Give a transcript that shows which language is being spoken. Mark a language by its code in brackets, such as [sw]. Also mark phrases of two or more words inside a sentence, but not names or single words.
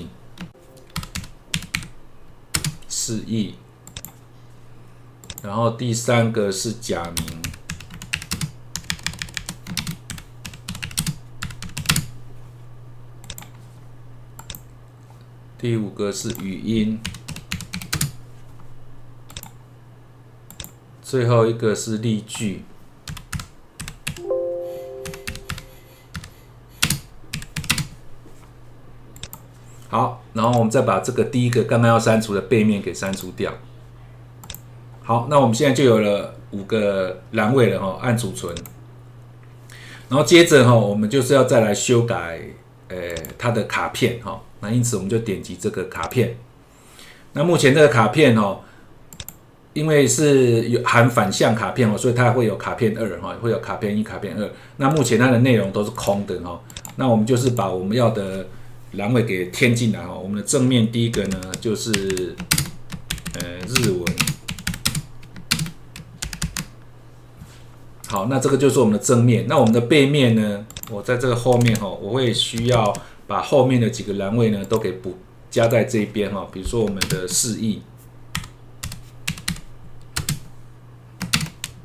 [zh] 義，然後第三個是假名，第5個是語音，最後一個是例句。好，然後我們再把這個第一個剛刚要刪除的背面給刪除掉。好，那我們現在就有了5個欄位了按儲存。然後接着我們就是要再來修改它的卡片那因此我们就點擊這個卡片。那目前這個卡片因為是有含反向卡片所以它會有卡片2會有卡片1、卡片2。那目前它的內容都是空的那我們就是把我們要的欄位給填進來我們的正面第一個呢就是日文。好，那這個就是我們的正面。那我們的背面呢，我在這個後面我會需要把後面的幾個欄位呢都給加在這邊比如說我們的釋義。